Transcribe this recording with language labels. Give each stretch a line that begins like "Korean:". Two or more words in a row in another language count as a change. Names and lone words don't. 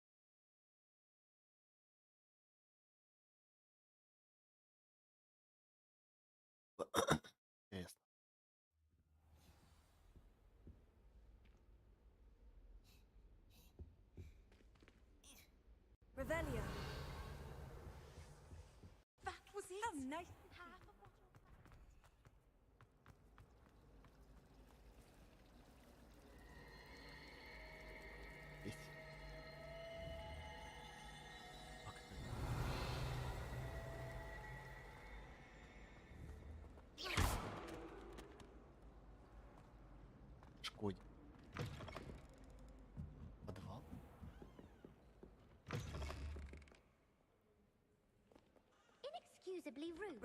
Russian: Интересно. Revelio.
English: That was it. Oh, nice.
Russian: Есть. Как это? Шкоде. Подвал.
English: Inexcusably rude.